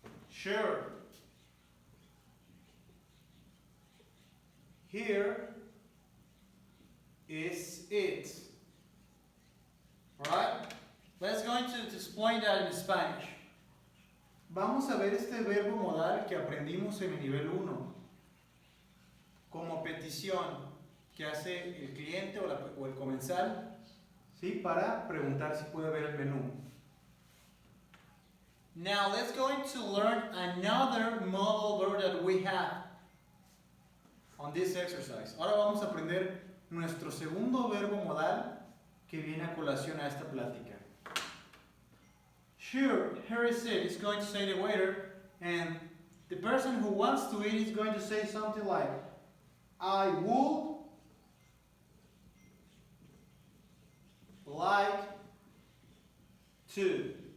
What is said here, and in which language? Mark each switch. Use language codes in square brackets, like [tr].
[en] Sure. Here is it. Alright? Let's go to explain that in Spanish. [es] Vamos a ver este verbo modal que aprendimos en el nivel 1 como petición que hace el cliente o el comensal, ¿sí? Para preguntar si puede ver el menú. [en] Now let's go to learn another modal verb that we have on this exercise. [es] Ahora vamos a aprender nuestro segundo verbo modal que viene a colación a esta plática. [en] Sure, here is it. It's going to say the waiter, and the person who wants to eat is going to say something like, I would like to.